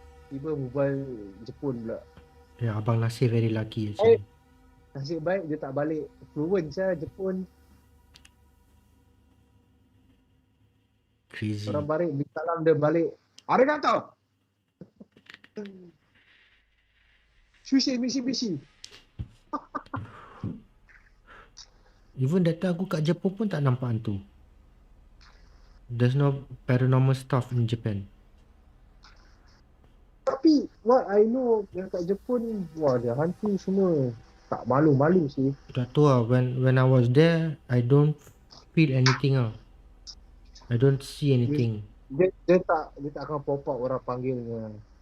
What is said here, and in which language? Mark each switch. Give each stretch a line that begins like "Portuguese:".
Malay: Tiba berbual Jepun pula.
English: Yeah, Abang Nasir very lucky actually.
Malay: Nasib baik dia tak balik fluent saya Jepun.
English: Crazy.
Malay: Orang balik minta salam, dia balik arigato.
Japanese: Sushi Mitsubishi.
Malay: Even that time aku kat Jepun pun tak nampak hantu.
English: There's no paranormal stuff in Japan.
Malay: Tapi
English: what I know
Malay: yang kat Jepun, wah dia hantu semua. tak malu-malu sih. Tak tahu lah,
English: when I was there, I don't feel anything ah. I don't see
Malay: Dia,
English: anything.
Malay: dia tak akan pop up orang panggilnya.